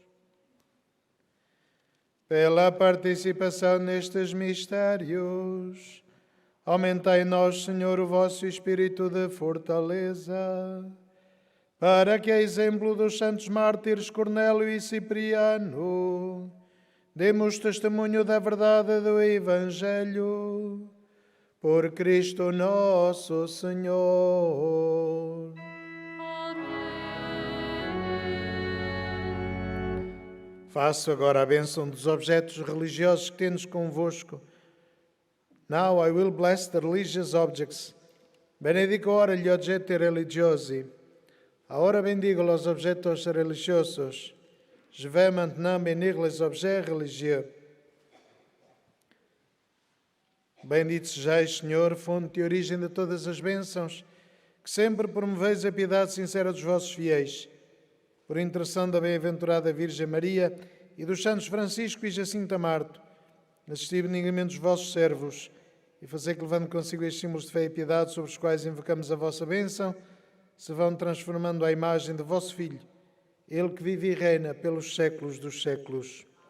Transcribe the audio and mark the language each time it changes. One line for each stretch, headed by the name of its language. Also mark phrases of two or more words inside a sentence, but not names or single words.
Portuguese: Pela participação nestes mistérios, aumentai em nós, Senhor, o vosso espírito de fortaleza, para que, a exemplo dos santos mártires Cornélio e Cipriano, demos testemunho da verdade do Evangelho. Por Cristo nosso Senhor. Faço agora a bênção dos objetos religiosos que tendes convosco.
English: Now I will bless the religious objects.
Italian: Benedico ora gli oggetti religiosi.
Spanish: Ahora bendigo los objetos religiosos.
French: je vais maintenant bénir les objets religieux.
Portuguese: Bendito sejais, Senhor, fonte e origem de todas as bênçãos, que sempre promoveis a piedade sincera dos vossos fiéis. Por intercessão da bem-aventurada Virgem Maria e dos santos Francisco e Jacinto Marto, assisti benignamente os vossos servos e fazei que, levando consigo estes símbolos de fé e piedade sobre os quais invocamos a vossa bênção, se vão transformando à imagem de vosso Filho, Ele que vive e reina pelos séculos dos séculos.